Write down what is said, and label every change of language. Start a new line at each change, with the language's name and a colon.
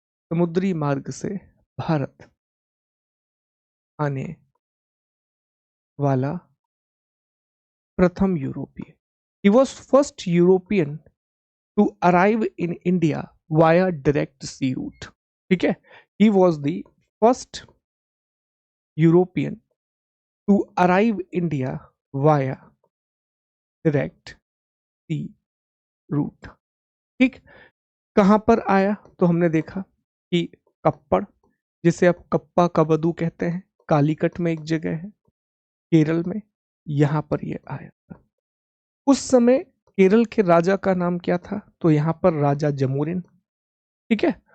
Hindi: समुद्री मार्ग से भारत आने वाला प्रथम यूरोपीय।
English: He was first European to arrive in India via direct sea route,
Hindi: ठीक है।
English: He was the first European to arrive India via direct sea route,
Hindi: ठीक। कहां पर आया तो हमने देखा कि कप्पड़, जिसे अब कप्पा कवदू कहते हैं, कालीकट में एक जगह है केरल में, यहां पर ये आया था। उस समय केरल के राजा का नाम क्या था, तो यहां पर राजा जमोरिन, ठीक है।